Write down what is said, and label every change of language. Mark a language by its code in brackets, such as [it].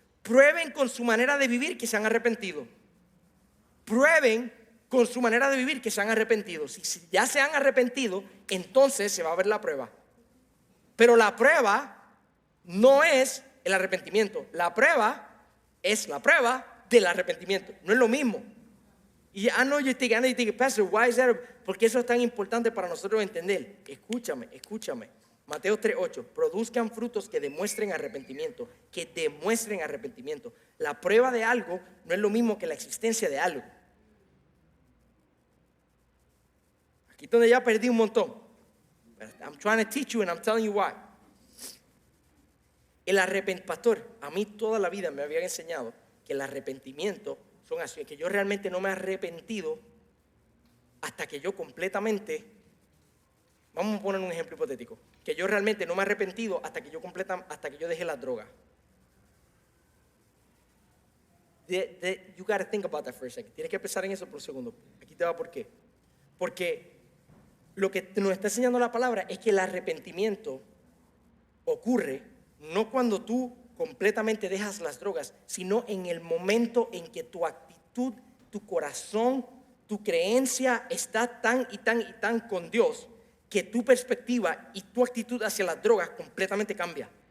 [es] Prueben con su manera de vivir que se han arrepentido. Prueben con su manera de vivir que se han arrepentido. Si ya se han arrepentido, entonces se va a ver la prueba. Pero la prueba no es el arrepentimiento. La prueba es la prueba del arrepentimiento. No es lo mismo. Y [en] I know you're thinking, Pastor, why is that? [es] Porque eso es tan importante para nosotros entender. Escúchame. Mateo 3:8. Produzcan frutos que demuestren arrepentimiento. Que demuestren arrepentimiento. La prueba de algo no es lo mismo que la existencia de algo. Aquí es donde ya perdí un montón. [en] I'm trying to teach you and I'm telling you why. [es] Pastor, a mí toda la vida me habían enseñado que el arrepentimiento son así, que yo realmente no me he arrepentido hasta que yo completamente, vamos a poner un ejemplo hipotético, que yo realmente no me he arrepentido hasta que yo dejé las drogas. [en] You gotta think about that for a second. [es] Tienes que pensar en eso por un segundo. Aquí te va por qué. Porque lo que nos está enseñando la palabra es que el arrepentimiento ocurre no cuando tú completamente dejas las drogas, sino en el momento en que tu actitud, tu corazón, tu creencia está tan y tan con Dios que tu perspectiva y tu actitud hacia las drogas completamente cambia.